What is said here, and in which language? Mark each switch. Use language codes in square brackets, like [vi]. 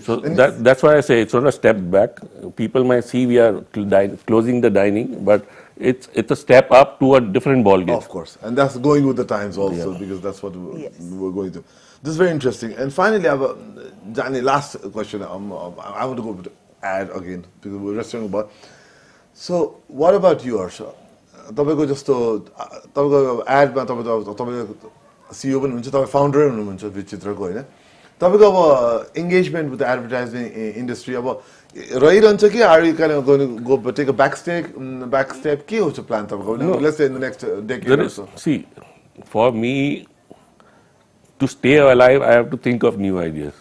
[en] So that's why I say it's not a step back. People might see we are closing the dining, but it's a step up to a different ball game. Of course, and that's going with the times also, because that's what we're going to. This is very interesting. And finally, I have Jani, last question. I want to go to ad again because we're wrestling about. So, what about you, Harsha? [ne] तपाईको जस्तो तपाईको एडमा तपाईको CEO पनि हुनुहुन्छ, तपाईँ फाउन्डरै हुनुहुन्छ विचित्रको हैन. तपाईको अब [en] engagement with the advertising industry [ne] अब रहिरहन्छ कि [en] are you kind of going to go take a back step [ne] के हो त्यो प्लान तपाईको? [en] Let's say in the next decade or so. See, for me to stay alive, I have to think of new ideas.